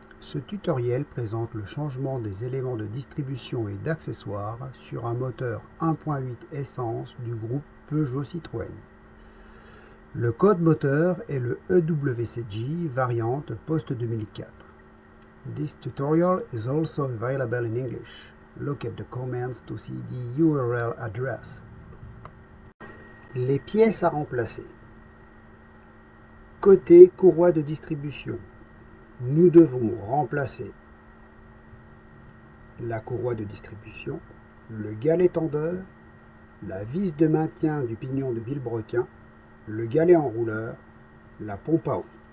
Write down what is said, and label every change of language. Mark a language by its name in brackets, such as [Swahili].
[French] Ce tutoriel présente le changement des éléments de distribution et d'accessoires sur un moteur 1.8 essence du groupe Peugeot Citroën. Le code moteur est le EWCG variante post-2004. [English] This tutorial is also available in English. Look at the comments to see the URL address. [French] Les pièces à remplacer. Côté courroie de distribution, nous devons remplacer la courroie de distribution, le galet tendeur, la vis de maintien du pignon de vilebrequin, le galet enrouleur, la pompe à eau.